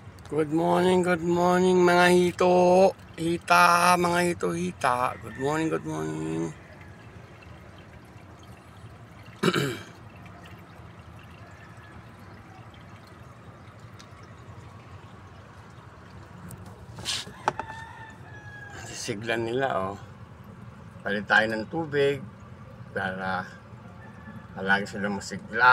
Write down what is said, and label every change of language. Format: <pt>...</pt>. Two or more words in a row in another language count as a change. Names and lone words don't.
<en>Good morning</en> <tl>mga hito. Hita, mga hito, hita.</tl> <en>Good morning, good morning.</en> <tl>Sisiglan nila, oh. Palit tayo ng tubig para palagi sila masigla.</tl>